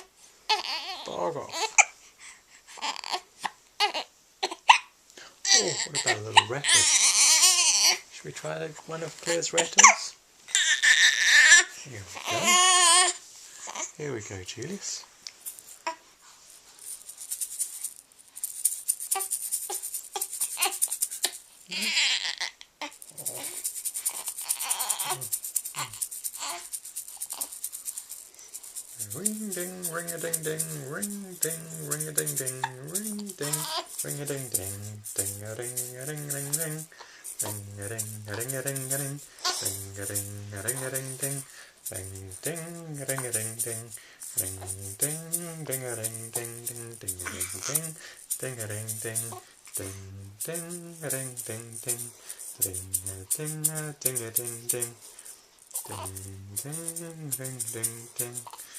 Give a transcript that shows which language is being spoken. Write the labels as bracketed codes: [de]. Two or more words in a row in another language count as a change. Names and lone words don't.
[en] Bog off. Oh, what about a little rattle? Should we try one of Claire's rattles? Here we go. Here we go, Julius. Ring ding, ring a ding ding, ring ding, ring a ding ding, ring ding, ring a ding ding, ding a ding a ding ding ding, ding a ding a ding a ding a ding, ding a ding a ding a ding ding, ding ding a ding a ding ding, ding ding ding a ding ding ding, ding a ding ding, ding a ding ding, ding ding a ding ding ding, ding a ding a ding a ding ding, ding ding ding ding ding.